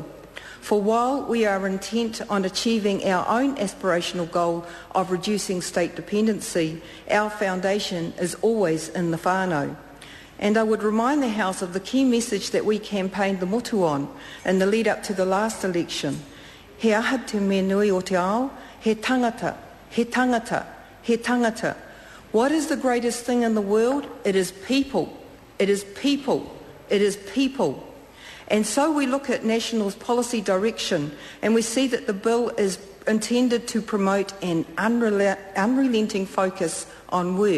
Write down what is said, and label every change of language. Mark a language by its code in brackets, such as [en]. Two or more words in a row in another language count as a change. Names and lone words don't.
[en] For while we are intent on achieving our own aspirational goal of reducing state dependency, our foundation is always in the whānau. And I would remind the House of the key message that we campaigned the motu on in the lead up to the last election. [mi] He aha te me nui o te ao, he tangata, he tangata, he tangata. [en] What is the greatest thing in the world? It is people. It is people. It is people. And so we look at National's policy direction and we see that the bill is intended to promote an unrelenting focus on work.